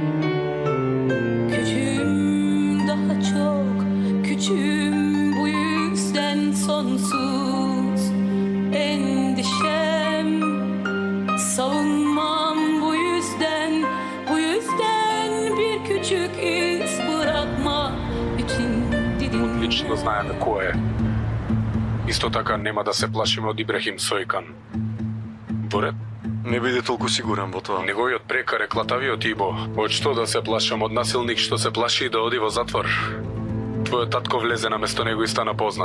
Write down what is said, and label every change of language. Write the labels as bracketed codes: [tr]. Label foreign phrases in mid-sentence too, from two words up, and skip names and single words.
[tr] Küçüğüm, daha çok küçüğüm, bu yüzden sonsuz endişem. Savunmam bu yüzden bir küçük iz bırakma için didim. [mk] Отлично знаеме кој е. Исто така нема да се плашиме од Ибрахим Сојкан. Борет, Не биде толку сигурен во тоа. неговиот прекар е клатавиот Ибо. Од што да се плашам, од насилник што се плаши да оди во затвор. Твојот татко влезе на место него и стана познат.